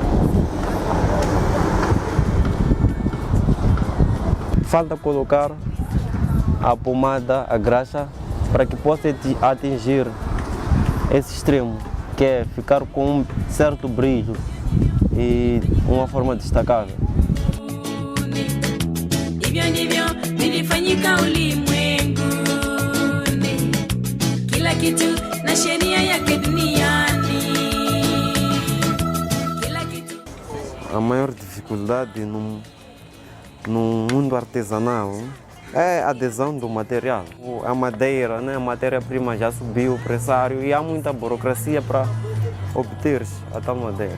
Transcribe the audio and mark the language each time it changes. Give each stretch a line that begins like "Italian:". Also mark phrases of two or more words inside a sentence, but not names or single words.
Portuguese: Falta colocar a pomada, a graxa, para que possa atingir esse extremo, que é ficar com um certo brilho e uma forma destacável.
Swahili: Hivyo ndivyo vilifanyika ulimwenguni, kila kitu
Portuguese: A maior dificuldade no mundo artesanal é a adesão do material. A madeira, né, a matéria-prima já subiu o pressário e há muita burocracia para obter a tal madeira.